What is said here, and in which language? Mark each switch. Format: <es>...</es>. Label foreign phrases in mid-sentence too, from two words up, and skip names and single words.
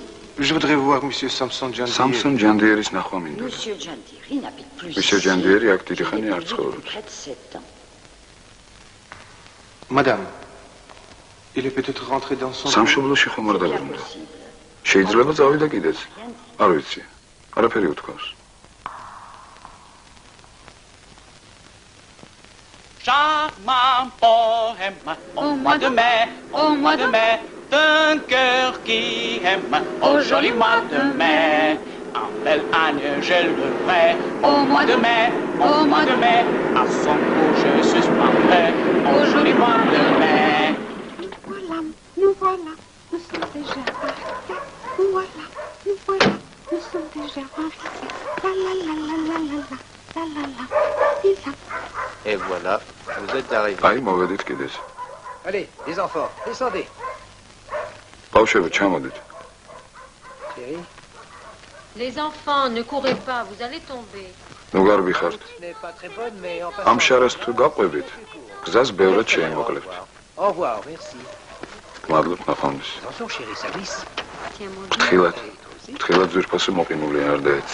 <fr>Je voudrais voir monsieur Samson Jandier.</fr> <ka>Samson Jandieris ნახვა მინდა.</ka> <fr>Monsieur Jandieri n'habite plus ici. Monsieur Jandieri</fr> <ka>აქ დიდი ხანი არ ცხოვრობს.</ka> <fr>Près de 7 ans. Madame, il est peut-être rentré dans son...</fr> <ka>სამშობლოში ხომ არ დაბრუნდა. შეიძლება წავიდა კიდეც. არ ვიცი. არაფერი უთქვას.</ka> <fr>Charmant poème au mois de mai, d'un cœur qui aime, au joli mois de mai. Un bel âne je le ferai, au mois de mai, à son cou je suspendrai, au joli mois de mai. Nous voilà, nous sommes déjà arrivés. Nous voilà, nous sommes déjà arrivés. La la la la la la la la la la. Et voilà, vous êtes arrivés.</fr> <ka>აი, მოვედით კიდეც.</ka> <fr>Allez, les enfants, descendez.</fr> <ka>ბავშვები, ჩამოდით.</ka> <fr>Thierry. Les enfants, ne courez pas, vous allez tomber.</fr> <ka>ნუ გარბი ხართ.</ka> <fr>Ce n'est pas très bonne, mais en</fr> <ka>ამ შარას თუ გაყვებით, გზას ბევრად შეიმოკლევთ.</ka> <fr>Au revoir, merci.</fr> <ka>მადლობ ნახვამდის.</ka> <fr>Attention, chérie, ça glisse.</fr> <ka>ფრთხილად ძვირფასი მოყინული არ დაეც.</ka>